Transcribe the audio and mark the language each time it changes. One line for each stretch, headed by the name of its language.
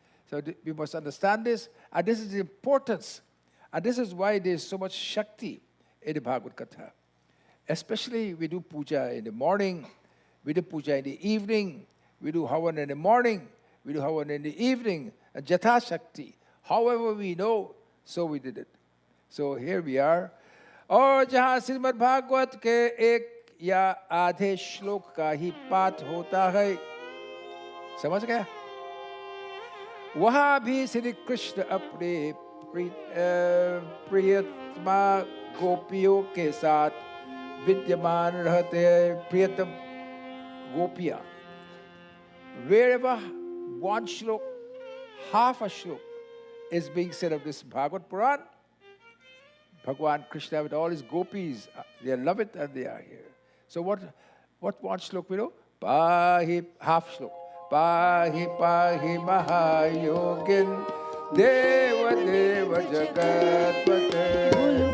English: So we must understand this, and this is the importance, and this is why there is so much Shakti in the Bhagavad Katha. Especially we do puja in the morning, we do puja in the evening, we do Havan in the morning, we do Havan in the evening, and Jatha Shakti. However we know, so we did it. So here we are.
Hindi: और जहाँ श्रीमद् भागवत के एक या आधे श्लोक का ही पाठ होता है, समझ गया? वहाँ भी श्री कृष्ण अपने प्रियतमा गोपियों के साथ विद्यमान रहते हैं. प्रियतम गोपियाँ.
English: Wherever one shlok, half a shlok is being said of this Bhagavad Puran, Bhagwan Krishna with all his gopis, they love it and they are here. So what one shlok we know?
Sanskrit: Pahi,
English: half shlok.
Sanskrit: Pahi pahi mahayogin deva deva jagatpate.